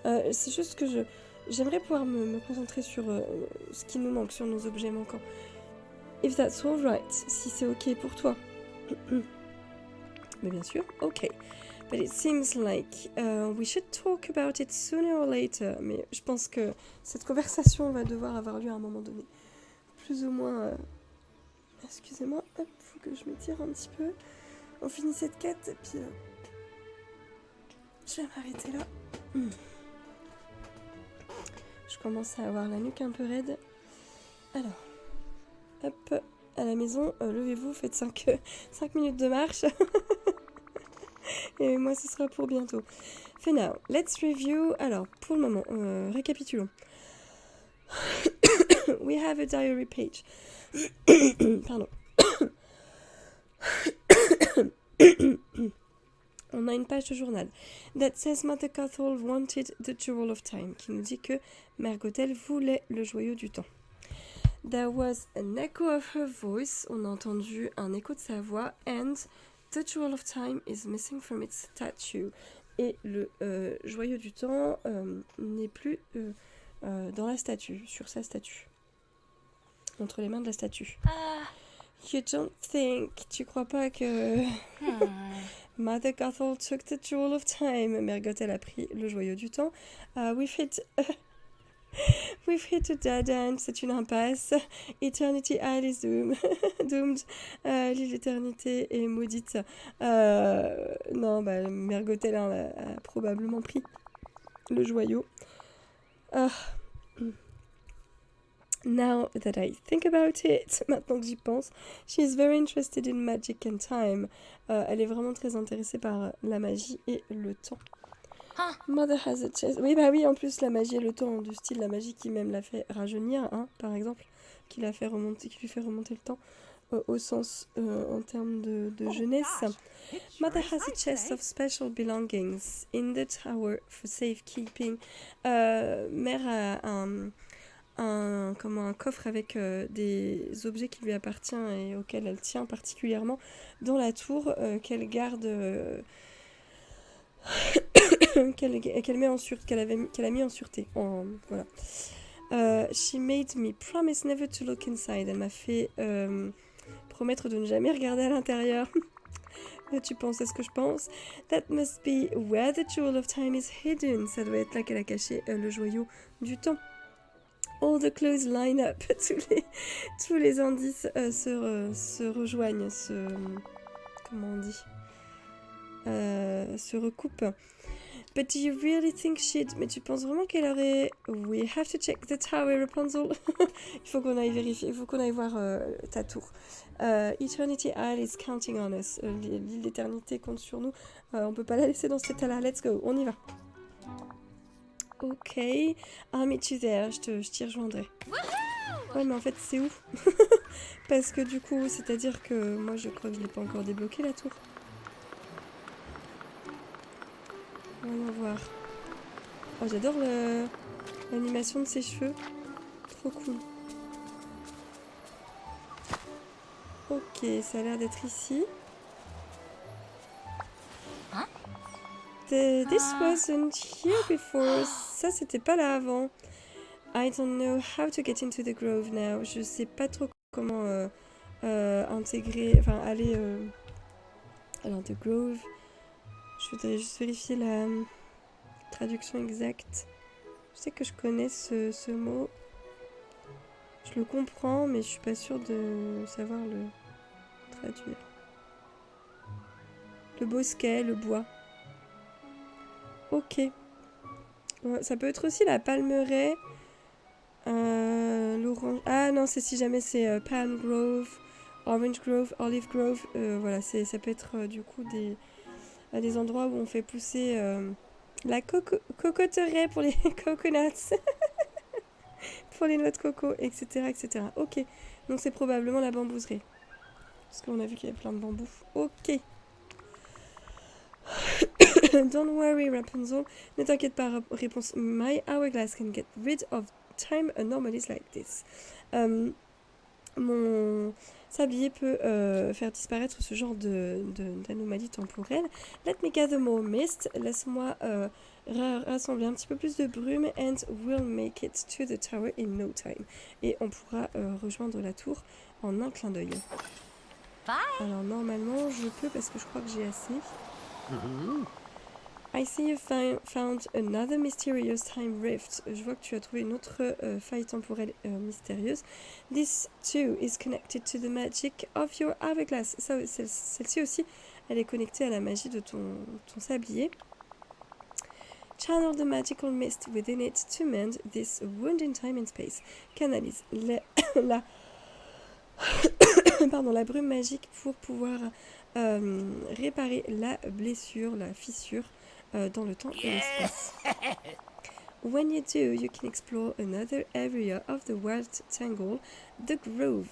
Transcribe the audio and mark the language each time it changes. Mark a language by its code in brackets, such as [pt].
[fr] C'est juste que j'aimerais pouvoir me concentrer sur ce qui nous manque, sur nos objets manquants. [en] If that's all right, [fr] si c'est ok pour toi. Mais bien sûr, ok. [en] But it seems like we should talk about it sooner or later. [fr] Mais je pense que cette conversation va devoir avoir lieu à un moment donné. Plus ou moins... Excusez-moi, hop, faut que je m'étire un petit peu. On finit cette quête et puis... je vais m'arrêter là. Je commence à avoir la nuque un peu raide. Alors, hop, à la maison, levez-vous, faites 5 minutes de marche. Et moi, ce sera pour bientôt. [en] For now, let's review. [fr] Alors, pour le moment, récapitulons. [en] We have a diary page. Pardon. [fr] On a une page de journal. [en] That says Mother Gothel wanted the Jewel of Time, [fr] qui nous dit que Mère Gothel voulait le joyau du temps. [en] There was an echo of her voice. [fr] On a entendu un écho de sa voix. [en] And the Jewel of Time is missing from its statue. [fr] Et le joyau du temps n'est plus dans la statue, sur sa statue. Entre les mains de la statue. [en] You don't think... [fr] Tu crois pas que... [en] Mother Gothel took the Jewel of Time. [fr] Mère Gothel a pris le joyau du temps. [en] We've hit a dead end. [fr] C'est une impasse. [en] Eternity Isle is doomed. [fr] L'île d'éternité est maudite. Non, Mère Gothel a probablement pris le joyau. [en] Now that I think about it, [fr] maintenant que j'y pense, [en] she is very interested in magic and time. [fr] Elle est vraiment très intéressée par la magie et le temps. [en] Mother has a chest. [fr] Oui, en plus la magie et le temps, du style la magie qui même l'a fait rajeunir, par exemple, qui lui fait remonter le temps au sens en termes de jeunesse. [en] Mother has a chest of special belongings in the tower for safekeeping. [fr] Mère a un coffre avec des objets qui lui appartiennent et auxquels elle tient particulièrement dans la tour qu'elle garde qu'elle a mis en sûreté. Voilà. [en] She made me promise never to look inside. [fr] Elle m'a fait promettre de ne jamais regarder à l'intérieur. Tu penses à ce que je pense? [en] That must be where the Jewel of Time is hidden. [fr] Ça doit être là qu'elle a caché le joyau du temps. [en] All the clues line up. [fr] Tous les indices se rejoignent, comment on dit, se recoupent. [en] But do you really think she'd... [fr] Mais tu penses vraiment qu'elle aurait... [en] We have to check the tower, Rapunzel. [fr] Il faut qu'on aille vérifier, il faut qu'on aille voir ta tour. [en] Eternity Isle is counting on us. [fr] L'île d'éternité compte sur nous. On peut pas la laisser dans cet état-là. [en] Let's go, [fr] on y va. [en] Ok, I'll meet you there, [fr] je t'y rejoindrai. Ouais, mais en fait, c'est où? Parce que du coup, c'est-à-dire que moi, je crois que je l'ai pas encore débloqué, la tour. Voyons voir. Oh, j'adore l'animation de ses cheveux. Trop cool. Ok, ça a l'air d'être ici. [en] This wasn't here before. [fr] Ça, c'était pas là avant. [en] I don't know how to get into the grove now. [fr] Je sais pas trop comment intégrer, enfin aller alors the grove. Je voudrais juste vérifier la traduction exacte. Je sais que je connais ce mot. Je le comprends, mais je suis pas sûre de savoir le traduire. Le bosquet, le bois. Ok. Ça peut être aussi la palmeraie. L'orange. Ah non, c'est si jamais c'est Palm Grove, Orange Grove, Olive Grove. Voilà, ça peut être du coup des endroits où on fait pousser la cocoterie pour les coconuts. Pour les noix de coco, etc., etc. Ok. Donc c'est probablement la bambouserie. Parce qu'on a vu qu'il y avait plein de bambous. Ok. [en] Don't worry, Rapunzel. [fr] Ne t'inquiète pas, réponse. [en] My hourglass can get rid of time anomalies like this. [fr] Mon sablier peut faire disparaître ce genre d'anomalie temporelle. [en] Let me gather more mist. [fr] Laisse-moi rassembler un petit peu plus de brume. [en] And we'll make it to the tower in no time. [fr] Et on pourra rejoindre la tour en un clin d'œil. Alors normalement je peux parce que je crois que j'ai assez. [en] I see you found another mysterious time rift. [fr] Je vois que tu as trouvé une autre faille temporelle mystérieuse. [en] This too is connected to the magic of your hourglass. [fr] Celle-ci aussi, elle est connectée à la magie de ton sablier. [en] Channel the magical mist within it to mend this wound in time and space. [fr] Canalise la brume magique pour pouvoir réparer la blessure, la fissure dans le temps et l'espace. [en] When you do, you can explore another area of the Wild Tangle, the Grove.